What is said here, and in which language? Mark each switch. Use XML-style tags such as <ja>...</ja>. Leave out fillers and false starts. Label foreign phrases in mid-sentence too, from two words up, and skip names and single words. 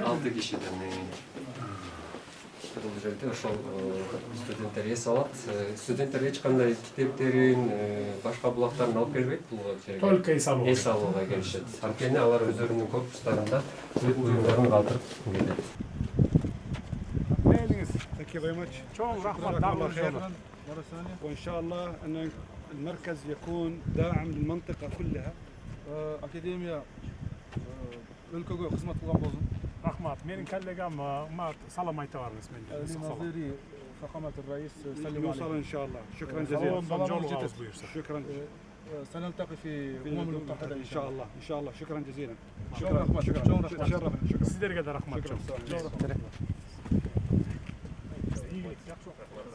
<ky>6 кишиден. Бул жерде ошол студенттер эс алат. Студенттер эч кандай китептерин, башка булактарын алып келбейт бул жерге. Только эс алууга келишет. Анткени алар өздөрүнүн корпустарында өз буюмдарын калтырып келет.</ky> <en>Thank you very much.</en> <ky>Чоң рахмат.</ky> <ar>وإن شاء الله أن المركز يكون داعم للمنطقة كلها.</ar> <ky>Академия өлкөгө кызмат кылган болсун. Рахмат. Менин коллегам салам айта барыңыз менде.</ky> <ar>Назири فخامة الرئيس سلم يوصل عليه. إن شاء الله. شكرا جزيلا. شكرا. سنلتقي في الأمم المتحدة إن شاء الله. إن شاء الله. شكرا جزيلا. شكرا. شكرا.</ar> <tr>Sizlere de rahmat.</tr> <ky>ийгилик, жакшы.</ky>